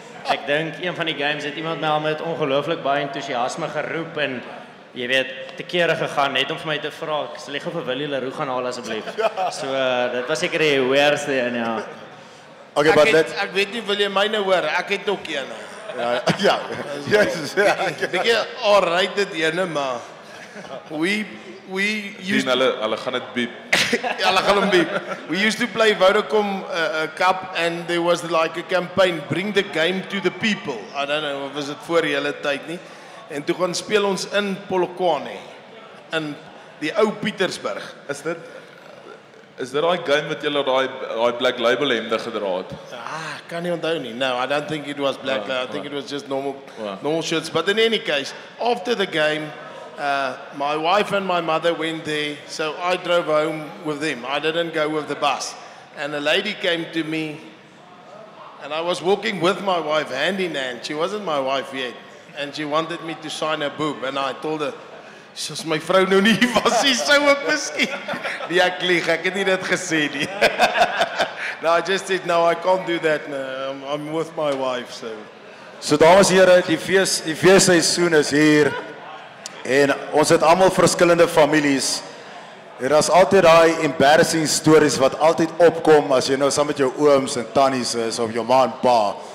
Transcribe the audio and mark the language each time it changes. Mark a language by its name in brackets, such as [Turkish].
[Afrikaans] Ek dink een van die games het iemand my al met ongelooflik baie entoesiasme geroep en jy weet te kere gegaan net om vir my te vra, sal jy gou vir Willie Leroux gaan haal asseblief. So dit was seker die weirdste een, ja. [English] Okay, but [Afrikaans] ek weet nie wil jy myne hoor, ek het ook een. Ja. Yes. Bietjie alright dit ene, maar we Hulle gaan dit biep. Ja, hulle gaan hom beep. [English] We used to play Vodacom Cup and there was like a campaign, bring the game to the people. I don't know, [Afrikaans] of was dit voor julle tyd nie. En toe gaan speel ons in Polokwane, in die ou Pietersburg. Is dit daai game wat julle daai Black Label hemde gedra het? Kan nie onthou nie. [English] No, I don't think it was Black Label. I think it was just normal shirts. But in any case, after the game, my wife and my mother went there, so I drove home with them. I didn't go with the bus. And a lady came to me, and I was walking with my wife hand in hand. She wasn't my wife yet. And she wanted me to sign her boob. And I told her, [Afrikaans] soos my vrou nou nie was, sy sou ook miskien. Nee, ek lieg, ek het nie dit gesê nie. [English] No, I just said, no, I can't do that. No, I'm with my wife, so. [Afrikaans] So dames en here, die feesseisoen is hier. En ons het almal verskillende families. Er is altyd daai embarrassing stories wat altyd opkom as jy nou saam met jou ooms en tannies is of jou ma en pa.